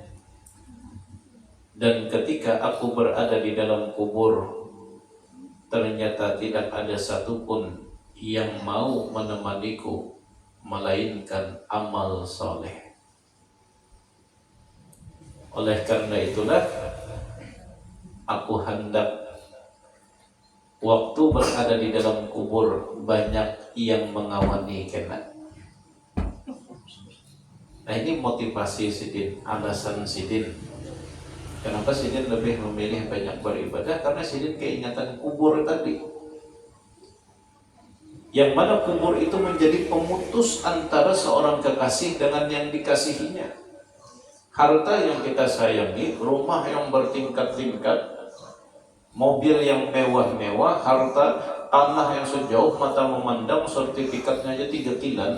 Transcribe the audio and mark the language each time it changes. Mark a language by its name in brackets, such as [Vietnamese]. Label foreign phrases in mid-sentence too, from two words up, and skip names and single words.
[Indonesian] Dan ketika aku berada di dalam kubur, ternyata tidak ada satupun yang mau menemaniku melainkan amal soleh. Oleh karena itulah aku hendak waktu berada di dalam kubur banyak yang mengawani kena. Nah, ini motivasi Sidin, alasan Sidin. Kenapa Sidin lebih memilih banyak beribadah? Karena Sidin keingatan kubur tadi. Yang mana kubur itu menjadi pemutus antara seorang kekasih dengan yang dikasihinya. Harta yang kita sayangi, rumah yang bertingkat-tingkat, mobil yang mewah-mewah, harta, tanah yang sejauh mata memandang, sertifikatnya aja 3 kilan.